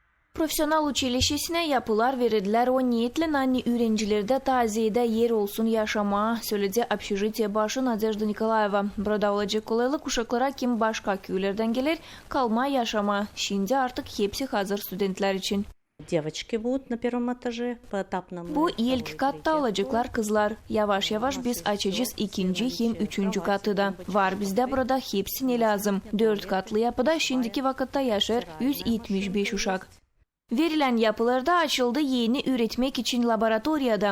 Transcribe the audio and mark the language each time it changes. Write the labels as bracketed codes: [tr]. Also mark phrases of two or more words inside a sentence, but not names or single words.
[gag] Profesyonel училищесine yapılar verildiler. O niyetle nanni öğrencilerde taziyede yer olsun yaşama, söyledi общежитие başı Nadezhda Nikolayeva. Burada olacak kolaylık uşaklara kim başka köylerden gelir, kalma yaşama. Şimdi artık hepsi hazır studentler için. [ru] Девочки будут на первом этаже поэтапно. [gag] Bu ilk katta olacaklar kızlar. Yavaş yavaş biz açacağız ikinci hem üçüncü katı da. Var bizde burada hepsi ne lazım. 4 katlı yapıda şimdiki vakitte yaşar 175 uşak. Verilen yapılarda açıldı yeni üretmek için laboratoriyada.